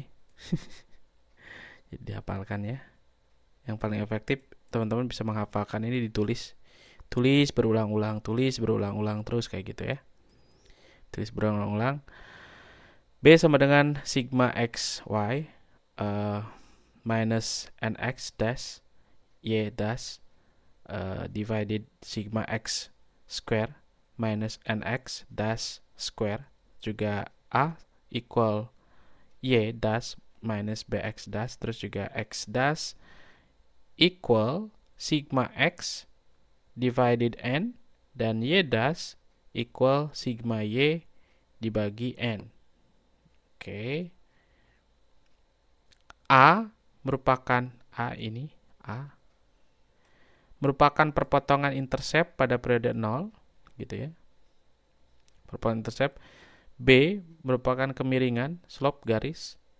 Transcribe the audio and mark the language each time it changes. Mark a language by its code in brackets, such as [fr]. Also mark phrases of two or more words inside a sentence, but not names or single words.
[id] Jadi dihafalkan ya. Yang paling efektif teman-teman bisa menghafalkan ini ditulis. Tulis berulang-ulang terus kayak gitu ya. Tulis berulang-ulang. B sama dengan sigma XY. [en] minus nx dash y dash divided sigma x square minus nx dash square, juga a equal y dash minus bx dash, [id] terus juga [en] x dash equal sigma x divided n, dan y dash equal sigma y dibagi n. [id] Oke. A merupakan perpotongan intercept pada periode 0, gitu ya. Perpotongan intercept. B merupakan kemiringan slope garis.